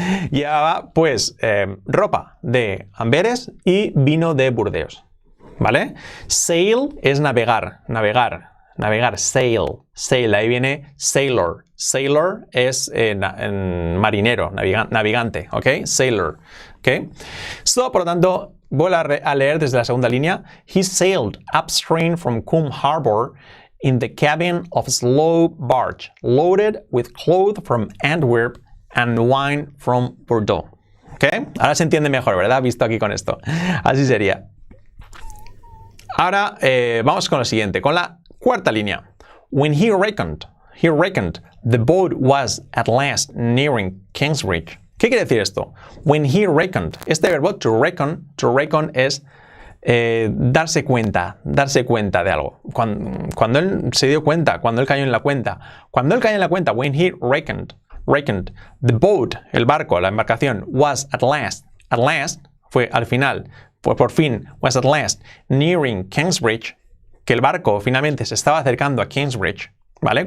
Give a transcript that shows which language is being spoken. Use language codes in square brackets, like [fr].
[es] Llevaba, pues, ropa de Amberes y vino de Burdeos, ¿vale? Sail es navegar, sail, ahí viene sailor. Sailor es marinero, navegante, ¿ok? Sailor, ¿ok? So, por lo tanto, voy a leer desde la segunda línea. [en] He sailed upstream from Coombe Harbor in the cabin of a slow barge, loaded with clothes from Antwerp and wine from Bordeaux. ¿Ok? [es] Ahora se entiende mejor, ¿verdad? Visto aquí con esto. Así sería. Ahora vamos con lo siguiente, con la cuarta línea. [en] When he reckoned, the boat was at last nearing Kingsbridge. [es] ¿Qué quiere decir esto? [en] When he reckoned. [es] Este verbo to reckon es darse cuenta de algo. Cuando él se dio cuenta, cuando él cayó en la cuenta. Cuando él cayó en la cuenta, [en] when he reckoned, the boat, [es] el barco, la embarcación, [en] was at last, [es] fue al final, fue por fin, [en] was at last, nearing Kingsbridge, [es] que el barco finalmente se estaba acercando a Kingsbridge, ¿vale?